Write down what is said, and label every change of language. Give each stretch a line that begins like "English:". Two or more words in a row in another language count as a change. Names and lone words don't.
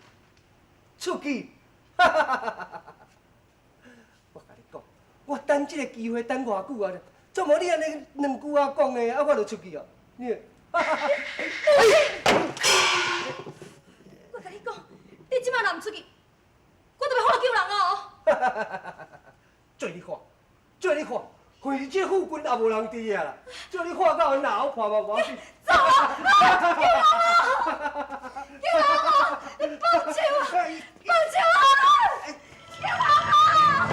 Min Nan Chinese: 出去！我甲你讲，我等这个机会等偌久啊？怎无你安尼两句啊讲的，啊我就出去啊？你，我甲你讲，你即摆若毋出去，我就要喊救人哦！做你看，做你看，反正这附近也无人伫啊啦，做你看到因老后看嘛无要紧。走啊！救人啊！救人啊！放手啊！放手啊！救人啊！